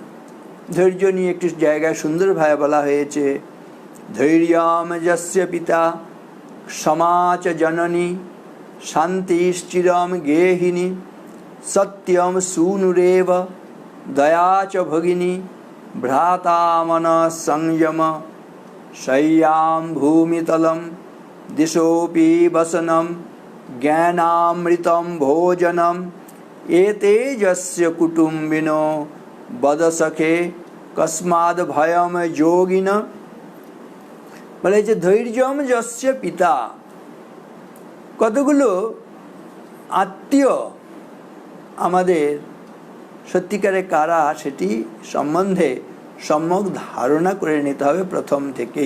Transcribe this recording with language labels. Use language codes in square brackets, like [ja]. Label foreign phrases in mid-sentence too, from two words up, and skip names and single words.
[bn] ধৈর্য নিয়ে একটি জায়গায় সুন্দরভাবে বলা হয়েছে, [sa] ধৈর্যম যস্য পিতা ক্ষমাচ জননী শান্তিশ্চিরম গেহিনী সত্যম সূনুরেব দয়া চ ভগিনী ভ্রাতা মন সংযম শয়্যাম ভূমিতলম दिशोऽपि वसनं ज्ञानामृतं भोजनम एते यस्य कुटुम्बिनो वदसखे कस्माद् भयम যোগিন। [bn] বলে যে [sa] ধৈর্যম যস্য পিতা, [bn] কতগুলো আত্মীয় আমাদের সত্যিকারে কারা সেটি সম্বন্ধে সম্যক ধারণা করে নিতে হবে প্রথম থেকেই।